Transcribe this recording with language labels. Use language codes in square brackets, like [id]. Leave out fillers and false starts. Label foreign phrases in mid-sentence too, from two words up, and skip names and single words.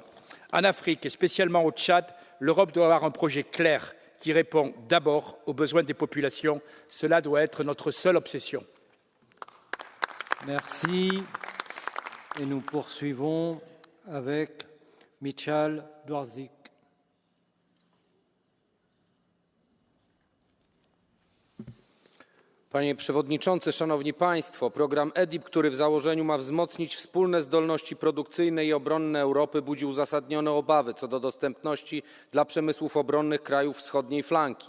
[fr] En Afrique, et spécialement au Tchad, l'Europe doit avoir un projet clair qui répond d'abord aux besoins des populations. Cela doit être notre seule obsession. Merci. Et nous poursuivons avec Michal Dworzik. [pl] Panie Przewodniczący, Szanowni Państwo, program EDIP, który w założeniu ma wzmocnić wspólne zdolności produkcyjne i obronne Europy, budzi uzasadnione obawy co do dostępności dla przemysłów obronnych krajów wschodniej flanki.